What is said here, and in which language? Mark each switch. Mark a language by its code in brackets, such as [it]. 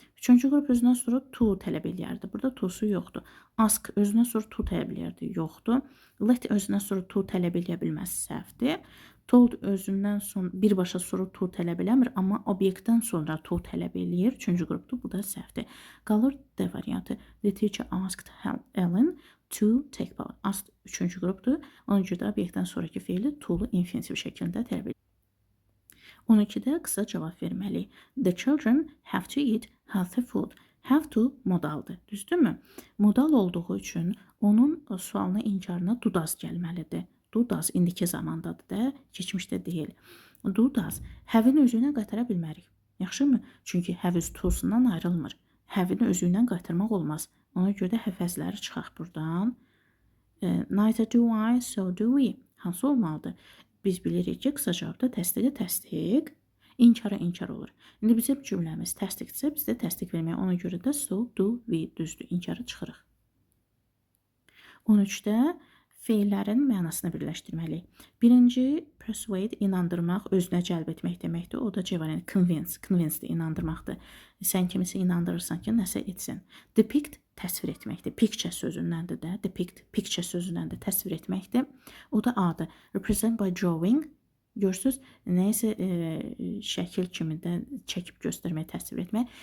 [az] Üçüncü qrup özündən sonra to tələb eləyərdi. Burada to'su yoxdur. Ask özündən sonra to tələb eləyərdi. Yoxdur. Let özündən sonra to tələb eləyə bilməz. Səhvdir. Told özündən sonra birbaşa sonra to tələb eləmir, amma obyektdən sonra to tələb eləyir. Üçüncü qrupdur. Bu da səhvdir. Qalır D variantı. [en] The teacher asked Ellen to take part. [az] Asked üçüncü qrupdur. Ona görə də obyektdən sonraki feili to'lu infinitiv şəklində tələb edir. 12-də qısa cavab verməliyik. [en] The children have to eat healthy food. [az] Have to modaldır. Düzdürmü? Modal olduğu üçün onun sualına inkarına do does gəlməlidir. Do does indiki zamandadır da, keçmişdə deyil. Do does have-in özünə qaytara bilmərik. Yaxşımı? Çünki have öz to'sundan ayrılmır. Have-in özü ilə qaytarmaq olmaz. Ona görə də həfəzləri çıxaq buradan. [en] Neither do I, so do we. [az] Hansı olmalıdır? Biz bilirik ki, qısa cavabda təsdiqə təsdiq, inkara inkar olur. İndi bizim cümləmiz təsdiqdirsə, biz də təsdiq verməyə ona görə də [en] so, do, we [az] düzdür. İnkarı çıxırıq. 13-də feillərin mənasını birləşdirməliyik. Birinci, persuade, inandırmaq, özünə cəlb etmək deməkdir. O da C variantı, convince, convince-dir, inandırmaqdır. Sən kimisə inandırırsan ki, nəsə etsin. Depict, təsvir etməkdir. Picture sözündəndir də. Depict, picture sözündəndir, təsvir etməkdir. O da A-dır. Represent by drawing, görürsünüz, nəyəsə şəkil kimi də çəkib göstərmək, təsvir etmək.